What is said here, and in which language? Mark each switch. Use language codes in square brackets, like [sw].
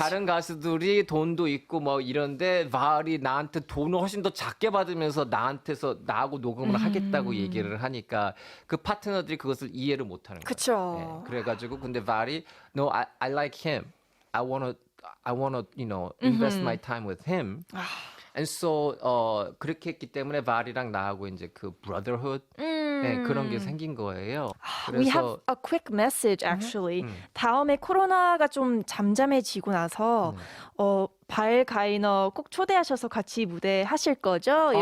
[ko] 다른 가수들이 돈도 있고 뭐 이런데 발이 나한테 돈을 훨씬 더 작게 받으면서 나하고 녹음을 하겠다고 얘기를 하니까 그 파트너들이 그것을 이해를 못하는 거예요. 그쵸. 예, 그래가지고 근데 발이 [en] no, I like him. I wanna invest my time with him. And so [ko] 그렇게 했기 때문에 발이랑 나하고 이제 그 brotherhood 네, 그런 게 생긴 거예요. [en] We have a quick message actually. [ko] 다음에 코로나가 좀 잠잠해지고 나서 발 가이너 꼭 초대하셔서 같이 무대 하실 거죠?